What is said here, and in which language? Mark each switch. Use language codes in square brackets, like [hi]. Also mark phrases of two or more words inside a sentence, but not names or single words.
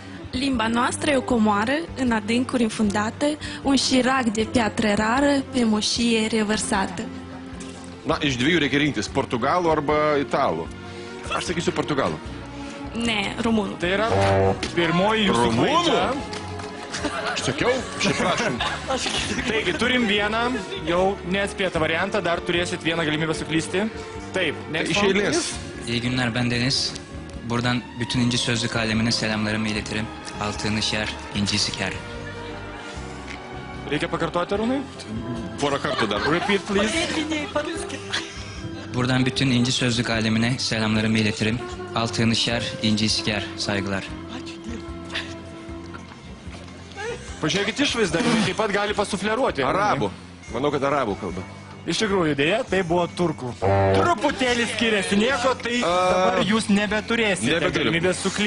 [ro] Limba noastră e o comoară în adâncuri infundată, un șirac de piatră rară pe moșie revărsată. [lt] Na, iš dviejų reikia rinktis - portugalų arba italų. Aš sakysiu portugalų. Ne, românul. Tai yra pirmoji jūsų klaida. Aš sakiau, šiaip prašom. Taigi, turim vieną, jau neatspėtą variantą, dar turėsit vieną galimybę suklysti. Taip, Iš eilės. [tr] İyi günler, ben Deniz. Buradan bütün İnci Sözlük alemine selamlarımı iletirim. Altını şer, inci siker. [lt] Reikia pakartoti, Arūnai? Porą kartų dar. [en] Repeat, please. [tr] Buradan bütün İnci Sözlük alemine selamlarımı iletirim. Altını şer, inci siker. Saygılar. [lt] Pažiūrėkit išvaizdą, taip pat gali pasufleruoti. Arabų. Manau, kad arabų kalba. Iš tikrųjų, dėja, tai buvo turkų. Truputėlį skiriasi nieko, tai dabar jūs nebeturėsite Nebeturiu. galimybės suklysti.